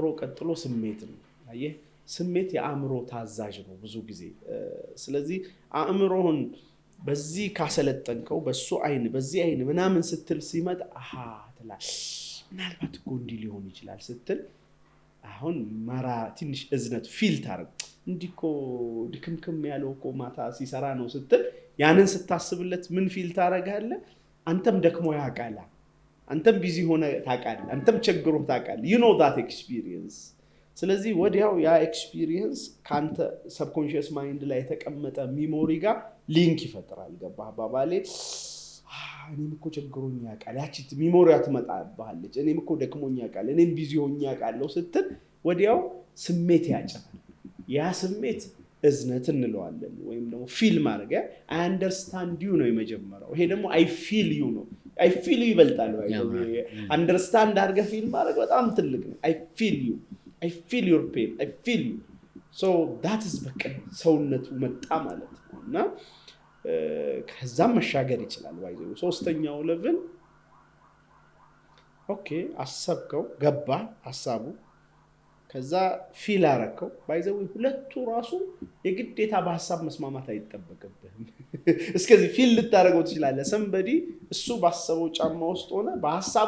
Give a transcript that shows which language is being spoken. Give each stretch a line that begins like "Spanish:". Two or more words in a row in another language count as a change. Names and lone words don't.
Amharic: ቀጥሎ ስሜት ነው። አየህ ስሜት የአእምሮ ታዛዥ ነው ብዙ ጊዜ። ስለዚህ አእምሮን በዚህ ካሰለጠንከው በሱ አይን በዚህ አይን ምናምን ስትል ሲመጣ አሃ ትላል ምናልባት እኮ እንዲህ ሊሆን ይችላል ስትል አሁን ማራ ትንሽ እዝነት ፊል ታረግ እንዲኮ ድክምክም ያለው እኮ ማታ ሲሰራ ነው ስትል ያንን ስታስብለት ምን ፊል ታረጋለህ? አንተም ደክሞ ያቃላ አንተም ቢዚ ሆነ ታቃለህ አንተም ቸግሮ ታቃለህ
English: you know that experience።
Amharic: ስለዚህ ወዲያው ያ ኤክስፒሪየንስ ካንተ
English: subconscious mind
Amharic: ላይ የተቀመጠ ሚሞሪ ጋር ሊንክ ይፈጥራል። ገባህ ባባሌ? እኔም እኮ ቸግሮኝ ያውቃል ያቺ ሚሞሪያ ትመጣብሃለች። እኔም እኮ ደክሞኝ ያውቃል እኔም ቢዚ ሆኜ ያውቃለሁ ስትል ወዲያው ስሜት ያጨናል። ያ ስሜት እዝነት እንለዋለን ወይም ደግሞ ፊል ማድረግ
English: I understand you
Amharic: ነው የመጀመሪያው። ይሄ ደግሞ
English: I feel you
Amharic: ነው።
English: I feel you
Amharic: ይበልጣል ወይ አንደርስታንድ አድርገህ ፊል ማድረግ በጣም ትልቅ ነው።
English: I feel you I feel your pain I feel you so that is
Amharic: በቃ ሰውነቱ መጣ ማለት ነው እና ከዛም መሻገር ይችላል። ባይዘው ሶስተኛው ሌቭል ኦኬ አሰብከው ገባ ሐሳቡ ከዛ ፊል አረከው ባይዘው ሁለቱ ራሱ የግዴታ በሐሳብ መስማማት አይጠበቅብህም። እስከዚህ ፊል ልታረገው ትችላለህ። somebody እሱ ባሰበው ጫማ ውስጥ ሆነ በሐሳቡ